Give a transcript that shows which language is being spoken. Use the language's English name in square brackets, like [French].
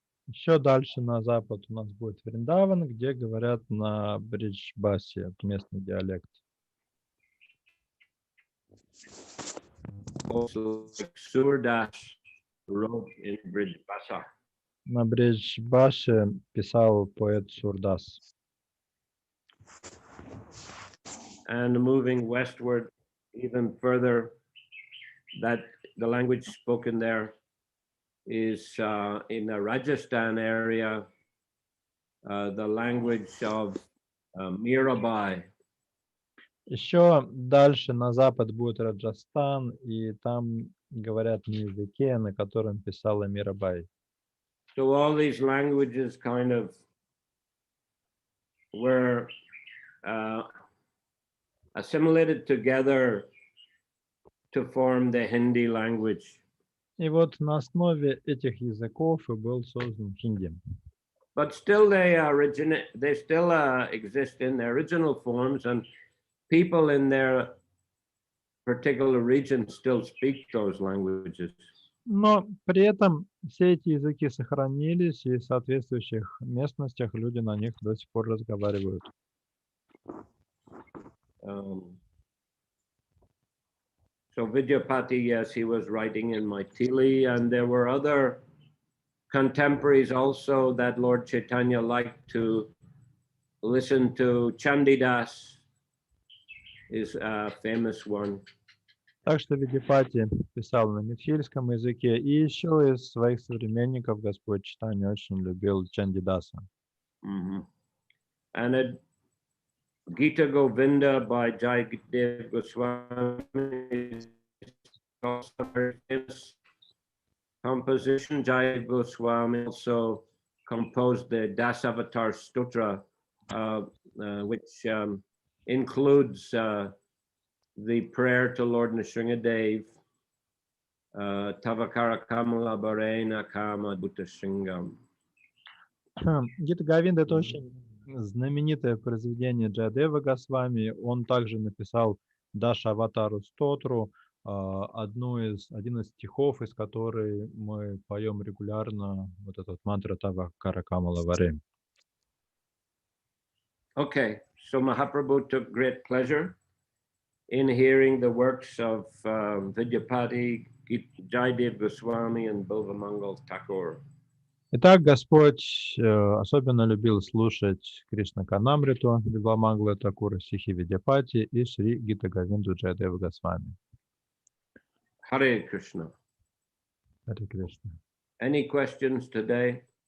[Russian] Еще дальше на запад у нас будет Вриндаван, где говорят на Бриджбасе, местный диалект. [English] Also, Surdas wrote in Bridge Basa. [Russian] На Бриджбасе писал поэт Сурдас. [English] And moving westward even further, that the language spoken there is in the Rajasthan area, the language of Mirabai. [Russian] Еще дальше на запад будет Раджастан, и там говорят на языке, на котором писала Мирабай. [English] So all these languages kind of were assimilated together to form the Hindi language. [Russian] И вот на основе этих языков и был создан хинди. [English] But still they still exist in their original forms, and people in their particular region still speak those languages. [Russian] Но при этом все эти языки сохранились, и в соответствующих местностях люди на них до сих пор разговаривают. [English] So Vidyapati, yes, he was writing in Maithili, and there were other contemporaries also that Lord Chaitanya liked to listen to. Chandidas is a famous one. [Russian] Так что Видипати писал на митхильском языке, и еще из своих современников Господь Чайтанья очень любил Чандидаса. [English] And a Gita Govinda by Jayadev Goswami is also a very famous composition. Jayadev Goswami also composed the Dasavatar Stotra, which includes the prayer to Lord Nrsingadev, [Sanskrit] Tavakara Kamala Bharena Kama Bhuta Shringam. [Russian] Гита Говинда — это очень знаменитое произведение Джайадева Госвами. Он также написал Дашаватару Стотру, один из стихов, из которой мы поем регулярно вот этот мантра [Sanskrit] Тавакара Камала Варе. [English] Okay, so Mahaprabhu took great pleasure in hearing the works of Vidyapati, Jayadev Goswami, and Bilvamangal Thakur. [Russian] Итак, Господь особенно любил слушать Кришна Карнамриту, Билвамангла Такура, стихи Видяпати и Шри Гита Говинду Джайадева Госвами. [Sanskrit] Hare Krishna. Харе Кришна. [English] Any questions today?